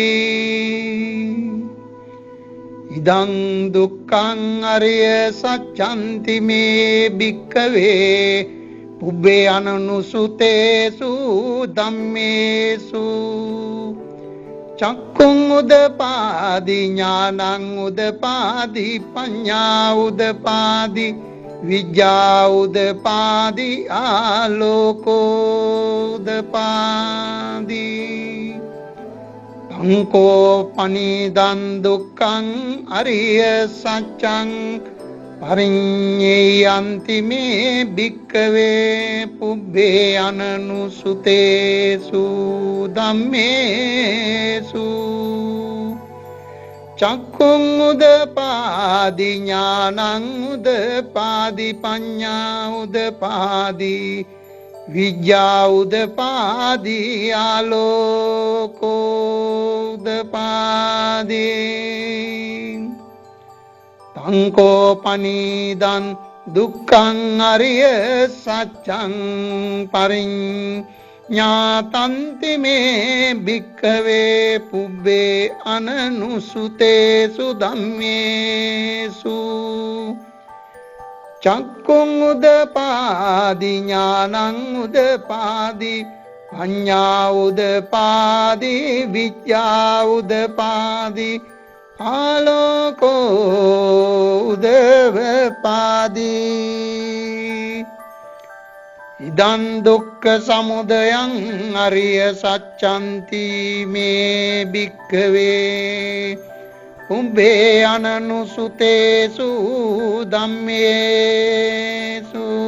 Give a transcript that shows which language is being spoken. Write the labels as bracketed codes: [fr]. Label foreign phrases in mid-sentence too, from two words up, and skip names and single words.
[pi] ඉදං දුක්ඛං අරිය සත්‍යන්ති මේ භික්ඛවේ පුබ්බේ අනනුසුතේසු ධම්මේසු චක්ඛුං උදපාදි ඥානං උදපාදි පඤ්ඤා උදපාදි විද්‍යා උදපාදි ආලෝකෝ උදපාදි තංකෝ පනිදං දුක්ඛං අරිය සත්‍යං පරිඤ්ඤයන්ති මේ භික්ඛවේ පුබ්බේ අනනුසුතේසු ධම්මේසු චක්ඛුං උදපාදි ඥානං උදපාදි පඤ්ඤා උදපාදි විද්‍යා උදපාදි ආලෝකෝ උදපාදි තංකෝ පනිදං දුක්ඛං අරිය සත්‍යං පරිඤ්ඤාතන්ති මේ භික්ඛවේ පුබ්බේ අනනුසුතේසු ධම්මේසු චක්ඛුං උදපාදි ඥානං උදපාදි පඤ්ඤා උදපාදි විද්‍යා උදපාදි ආලෝකෝ උදපාදි ඉදං දුක්ඛ සමුදයං අරිය සත්‍යන්ති මේ භික්ඛවේ පුබ්බේ අනනුසුතේසු ධම්මේ ධම්මේසු